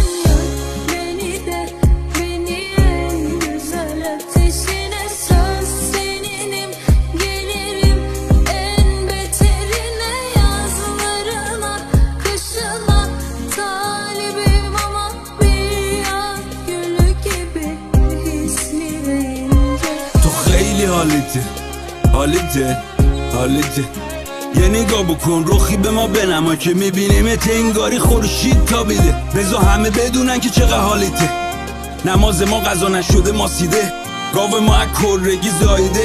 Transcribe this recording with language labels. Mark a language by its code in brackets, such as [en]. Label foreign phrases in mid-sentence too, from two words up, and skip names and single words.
[tr] Yak beni de, beni en güzel ateşine, söz seninim, gelirim en beterine. Yazlarına, kışına talibim ama bir yaz gülü gibi hisli ve ince. [fa] تو خیلی حالیته یه نگاه بکن رخی به ما بنما که میبینیمت انگاری خورشید تابیده. بذار همه بدونن که چقدر حالیته. نماز ما قضا نشده ماسیده، گاو ما از کرگی زایده.